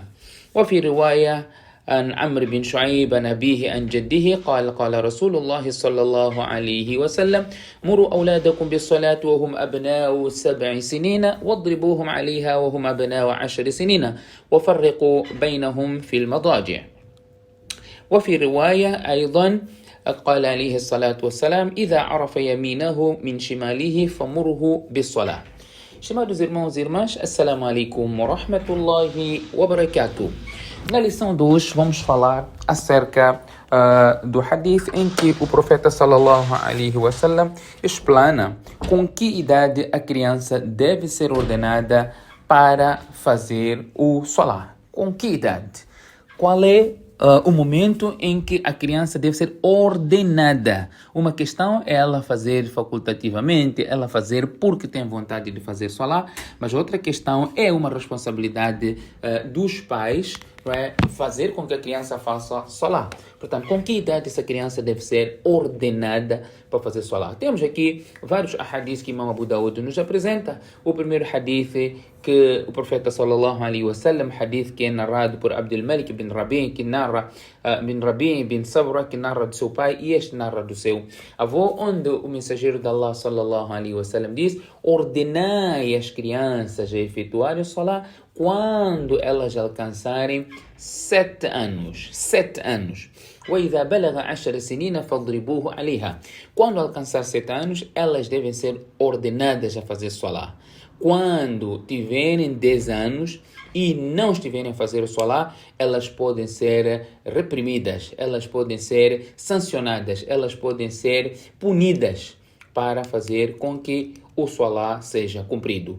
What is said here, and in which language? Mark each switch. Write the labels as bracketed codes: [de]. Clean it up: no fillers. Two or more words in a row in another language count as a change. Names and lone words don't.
[ar] وفي رواية عن عمرو بن شعيب عن أبيه عن جده قال رسول الله صلى الله عليه وسلم مروا أولادكم بالصلاة وهم أبناء 7 سنين واضربوهم عليها وهم أبناء 10 سنين وفرقوا بينهم في المضاجع. وفي رواية أيضا قال عليه الصلاة والسلام إذا عرف يمينه من شماله فمره بالصلاة. [pt] Chamados irmãos e irmãs, [ar] السلام عليكم ورحمة الله وبركاته. [pt] Na lição de hoje vamos falar acerca do hadith em que o profeta [ar] صلى الله عليه وسلم [pt] explana com que idade a criança deve ser ordenada para fazer o salah. Com que idade? Qual é o momento em que a criança deve ser ordenada? Uma questão é ela fazer facultativamente, ela fazer porque tem vontade de fazer salah, mas outra questão é uma responsabilidade dos pais, não é? Fazer com que a criança faça salah. Portanto, com que idade essa criança deve ser ordenada para fazer salah? Temos aqui vários hadiths que Imam Abu Daud nos apresenta. O primeiro hadith que o profeta [ar] صلى الله عليه وسلم, [pt] hadith que é narrado por Abdul Malik bin Rabi, que narra bin Rabi bin Sabra, que narra do seu pai, e este narra do seu avô, onde o mensageiro de Allah [ar] صلى الله عليه وسلم [pt] diz: ordenai as crianças a efetuarem o salah quando elas alcançarem 7 anos. 7 anos. [ar] وإذا بلغ 10 سنين فاضربوه عليها. [pt] Quando alcançar 7 anos, elas devem ser ordenadas a fazer salah. Quando tiverem 10 anos e não estiverem a fazer o salah, elas podem ser reprimidas, elas podem ser sancionadas, elas podem ser punidas para fazer com que o salah seja cumprido.